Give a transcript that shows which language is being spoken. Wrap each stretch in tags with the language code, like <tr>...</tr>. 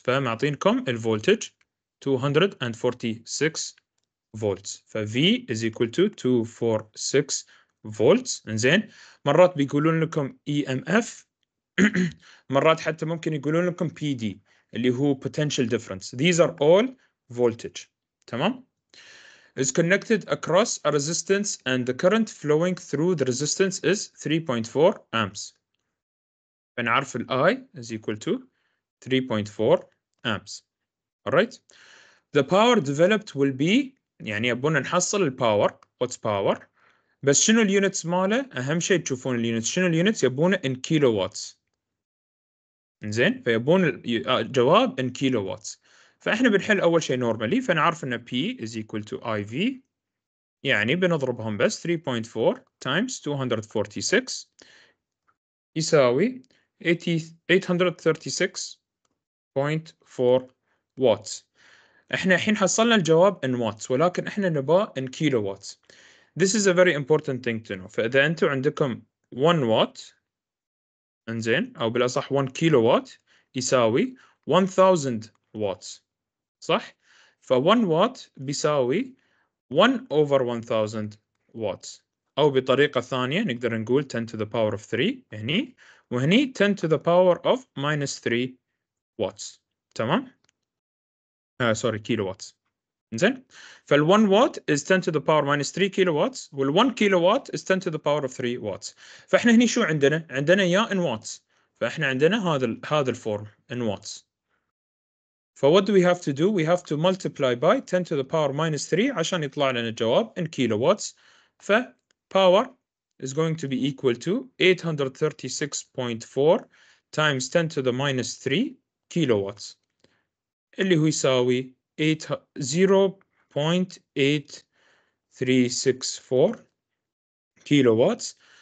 <ar>فمعطينكم الفولتج 246 volts.</ar> <en>V is equal to 246 volts.</en> <ar>إنزين مرات بيقولون لكم EMF مرات حتى ممكن يقولون لكم PD اللي هو potential difference.</ar> <en>These are all voltage. تمام؟ is connected across a resistance and the current flowing through the resistance is 3.4 amps.</en> <ar>فنعرف ال</ar> <en>I is equal to 3.4 amps. Alright? The power developed will be</en> <ar>يعني يبون نحصل الباور.</ar> <en>What's power؟</en> <ar>بس شنو اليونتس ماله؟ أهم شيء تشوفون اليونتس. شنو اليونتس؟ يبونه in kilowatts. إنزين فيبون الجواب in kilowatts. فإحنا بنحل أول شيء normally فنعرف إن</ar> <en>P is equal to IV</en> <ar>يعني بنضربهم بس 3.4 times 246 يساوي 836.4 watts. احنا الحين حصلنا الجواب in watts ولكن احنا نبغاه in kilowatts.</ar> <en>This is a very important thing to know.</en> <ar>فإذا أنتم عندكم 1 watt انزين أو بالأصح 1 kilowatt يساوي 1000 watts صح؟ ف1 watt بيساوي 1 over 1000 watts أو بطريقة ثانية نقدر نقول 10 to the power of 3 هني وهني 10 to the power of minus 3 watts.</ar> <en>تمام؟ sorry kilowatts. زين فال1 watt is 10 to the power minus 3 kilowatts وال1 kilowatt is 10 to the power of 3 watts.</en> <ar>فاحنا هني شو عندنا؟ عندنا يا in watts. فاحنا عندنا هذا الفورم in watts.</ar> <en>So what do we have to do? We have to multiply by 10 to the power minus 3</en> <ar>عشان يطلع لنا الجواب</ar> <en>in kilowatts. ف power is going to be equal to 836.4 times 10 to the minus 3 kilowatts</en> <ar>اللي هو يساوي</ar> <en>0.8364 kilowatts.</en>